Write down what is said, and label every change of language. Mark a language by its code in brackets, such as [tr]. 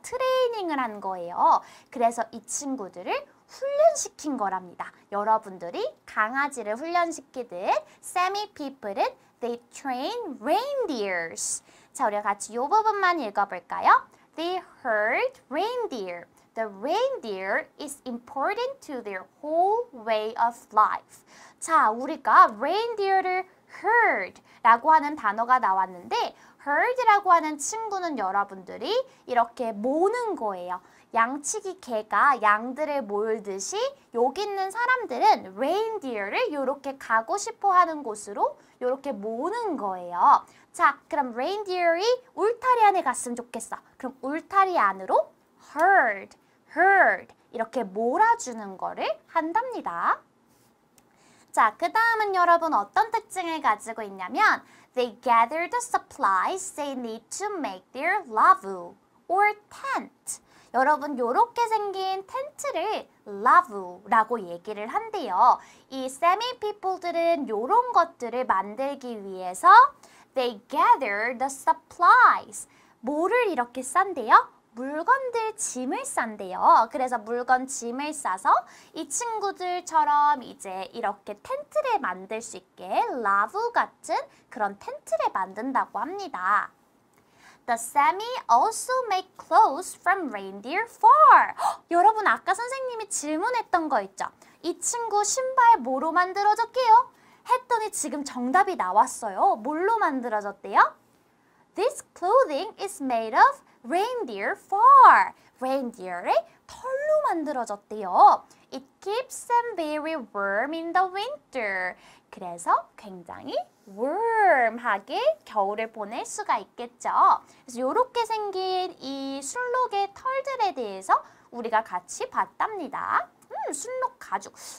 [ko] 트레이닝을 한 거예요. 그래서 이 친구들을 훈련시킨 거랍니다. 여러분들이 강아지를 훈련시키듯 Sami people은 [en] they train reindeers. [ko] 자, 우리가 같이 이 부분만 읽어볼까요? [en] They herd reindeer. The reindeer is important to their whole way of life. [ko] 자, 우리가 reindeer를 herd라고 하는 단어가 나왔는데 herd라고 하는 친구는 여러분들이 이렇게 모는 거예요. 양치기 개가 양들을 몰듯이 여기 있는 사람들은 reindeer를 이렇게 가고 싶어 하는 곳으로 이렇게 모는 거예요. 자, 그럼 reindeer이 울타리 안에 갔으면 좋겠어. 그럼 울타리 안으로 herd 이렇게 몰아주는 거를 한답니다. 자, 그 다음은 여러분 어떤 특징을 가지고 있냐면 [en] They gather the supplies they need to make their lavu or tent. [ko] 여러분 요렇게 생긴 텐트를 lavu라고 얘기를 한대요. 이 Sami people들은 요런 것들을 만들기 위해서 [en] They gather the supplies. [ko] 뭐를 이렇게 싼대요? 물건들 짐을 싼대요. 그래서 물건 짐을 싸서 이 친구들처럼 이제 이렇게 텐트를 만들 수 있게 라브 같은 그런 텐트를 만든다고 합니다. [en] The Sami also make clothes from reindeer fur. [ko] 여러분 아까 선생님이 질문했던 거 있죠? 이 친구 신발 뭐로 만들어졌게요? 했더니 지금 정답이 나왔어요. 뭘로 만들어졌대요? [en] This clothing is made of reindeer fur. [ko] reindeer의 털로 만들어졌대요. [en] It keeps them very warm in the winter. [ko] 그래서 굉장히 warm하게 겨울을 보낼 수가 있겠죠. 그래서 이렇게 생긴 이 순록의 털들에 대해서 우리가 같이 봤답니다. 순록 가죽.